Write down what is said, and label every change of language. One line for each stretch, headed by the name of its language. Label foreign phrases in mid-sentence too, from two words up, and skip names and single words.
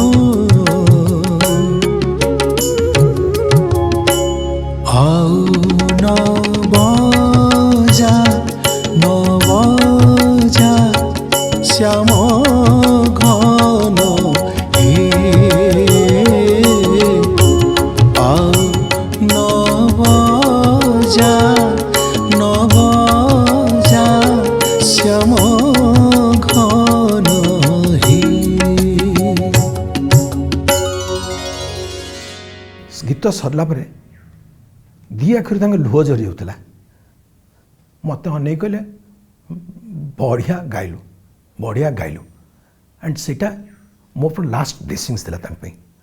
Odia: ଆଉ ନବଜା ନବଜା ଶ୍ୟାମ ଘନ ହେ ଆଉ ନବଜା ନବଜା ଶ୍ୟାମ ଘନ ହେ। ଗୀତ ସରିଲା ପରେ ଦି ଆଖିରୁ ତାଙ୍କ ଲୁହ ଝରି ଯାଉଥିଲା। ମୋତେ ଅନେଇ କହିଲେ ବଢ଼ିଆ ଗାଇଲୁ ଆଣ୍ଡ ସେଇଟା ମୋ ଉପରେ
English: last blessings
Odia: ଥିଲା ତାଙ୍କ ପାଇଁ।